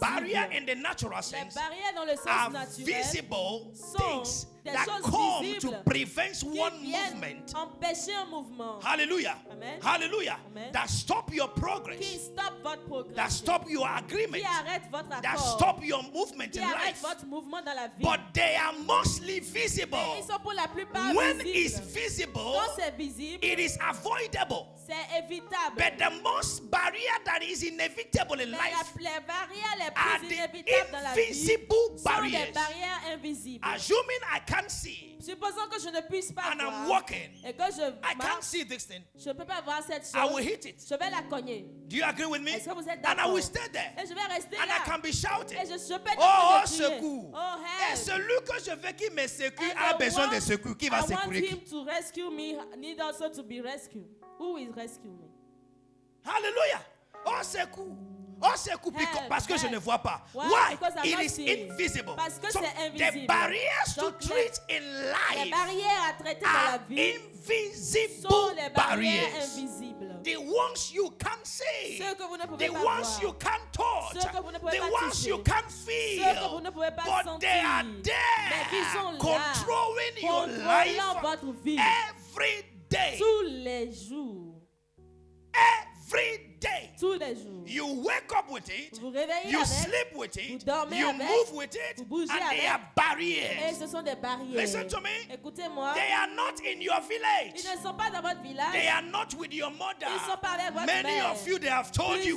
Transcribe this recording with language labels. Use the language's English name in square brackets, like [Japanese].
[English] Barrier in the natural [French] Les [English] sense [French] barrières dans le sens [English] are [French] naturel [English] visible [French] sont [English] things [French] des [English] that [French] choses [English] come to [French] visibles [English] prevent [French] qui [English] one [French] viennent [English] movement. [French] empêcher un mouvement. Hallelujah. Amen. Hallelujah. Amen. [English] That stop your [French] Qui [English] progress. [French] stoppe votre progrès. [English] That stop your agreement. [French] Qui arrête votre [English] That [French] accord. [English] stop your movement [French] Qui [English] in [French] arrête [English] life. [French] votre mouvement dans la vie. [English] But they are mostly [French] Mais [English] visible. [French] ils sont pour la plupart [English] When [French] visibles. [English] it's visible, [French] Quand c'est visible, [English] it is avoidable. [French] c'est évitable. [English] But the most barrier that is inevitable in [French] Mais [English] life [French] les barrières les [English] are [French] plus [English] the [French] inévitables dans la vie [English] invisible [French] sont des [English] barriers. [French] barrières invisibles. [English] Assuming I can't see [French] Supposons que je ne puisse pas [English] and I'm [French] voir [English] walking, [French] et que je [English] I can't [French] marche, [English] see this thing. [French] je ne peux pas voir cette [English] I will [French] chose. [English] hit it. [French] Je vais la cogner. [English] Do you agree with me? [French] Est-ce que vous êtes [English] And I [French] d'accord? [English] will stay there. [French] Et je vais rester [English] And I [French] là. [English] can be shouting. [French] Et je peux [English] Oh, [French] crier. secours. Oh, Et [English] help. [French] celui que je veux qu'il me secoue [English] And [French] a [English] the [French] besoin [English] one [French] de secours. Qui va [English] I want [French] secourir [English] him [French] qui? [English] to rescue me, need also to be rescued. Who will rescue me? [French] Hallelujah. Oh, secours. Oh, secours. [English] Help, [French] Parce que je [English] help. [French] ne vois pas. [English] Why? Why? Because I'm It not is seeing. invisible. [French] Parce que [English] So [French] c'est [English] the [French] invisible. [English] barriers to [French] Donc, [English] treat in [French] Les [English] life [French] barrières à traiter dans la [English] are [French] vie [English] invisible [French] sont les barrières [English] barriers. [French] invisibles. [English] The ones you can't see. [French] Ceux que vous ne pouvez [English] The [French] pas [English] ones [French] voir. [English] you can't touch. [French] Ceux que vous ne pouvez [English] The [French] pas [English] ones [French] toucher. [English] you can't [French] Ceux que vous [English] feel. [French] ne pouvez pas [English] But they are [French] sentir. Mais qui sont [English] there [French] là, [English] controlling your [French] contrôlant [English] life [French] votre vie [English] every day. [French] tous les jours. [English] Every day. [French] Tous les jours. [English] You wake up with it. [French] Vous réveillez [English] You [French] avec. [English] sleep with it. [French] Vous dormez [English] You [French] avec, [English] move with it. [French] vous bougez [English] And they [French] avec. [English] are [French] Et [English] barriers. [French] ce sont des barrières. [English] Listen to me. [French] Écoutez-moi. [English] They are not in your [French] Ils [English] village. [French] ne sont pas dans votre village. [English] They are not with your mother. [French] Ils sont pas avec votre [English] Many [French] mère. [English] of you, they have told you